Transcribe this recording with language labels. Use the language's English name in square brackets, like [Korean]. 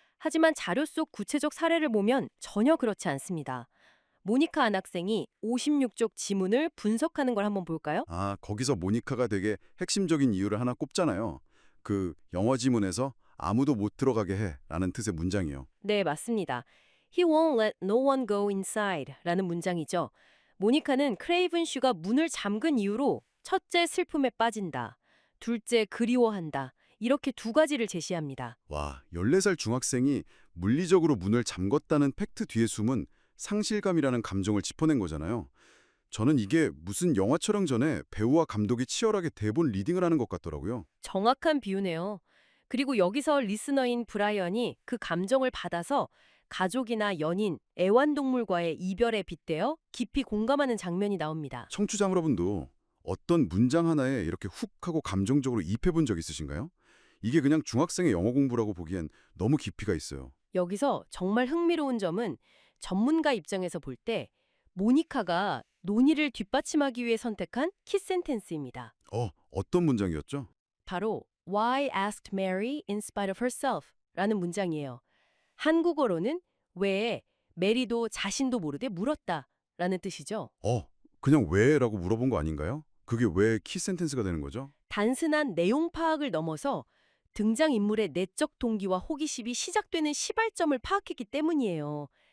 [Korean] 하지만 자료 속 구체적 사례를 보면 전혀 그렇지 않습니다. 모니카 안 학생이 56쪽 지문을 분석하는 걸 한번 볼까요? 아, 거기서 모니카가 되게 핵심적인 이유를 하나 꼽잖아요. 그 영어 지문에서 아무도 못 들어가게 해 라는 뜻의 문장이요. 네, 맞습니다. [English] He won't let no one go inside [Korean] 라는 문장이죠. 모니카는 크레이븐 슈가 문을 잠근 이유로 첫째 슬픔에 빠진다, 둘째 그리워한다, 이렇게 두 가지를 제시합니다. 와, 14살 중학생이 물리적으로 문을 잠궜다는 팩트 뒤에 숨은 상실감이라는 감정을 짚어낸 거잖아요. 저는 이게 무슨 영화 촬영 전에 배우와 감독이 치열하게 대본 리딩을 하는 것 같더라고요. 정확한 비유네요. 그리고 여기서 리스너인 브라이언이 그 감정을 받아서 가족이나 연인, 애완동물과의 이별에 빗대어 깊이 공감하는 장면이 나옵니다. 청취자 여러분도 어떤 문장 하나에 이렇게 훅 하고 감정적으로 입해본 적 있으신가요? 이게 그냥 중학생의 영어 공부라고 보기엔 너무 깊이가 있어요. 여기서 정말 흥미로운 점은 전문가 입장에서 볼 때 모니카가 논의를 뒷받침하기 위해 선택한 키 센텐스입니다. 어떤 문장이었죠? [English] 바로 Why asked Mary in spite of herself? [Korean] 라는 문장이에요. 한국어로는 왜 메리도 자신도 모르게 물었다 라는 뜻이죠. 그냥 왜? 라고 물어본 거 아닌가요? 그게 왜 키 센텐스가 되는 거죠? 단순한 내용 파악을 넘어서 등장인물의 내적 동기와 호기심이 시작되는 시발점을 파악했기 때문이에요.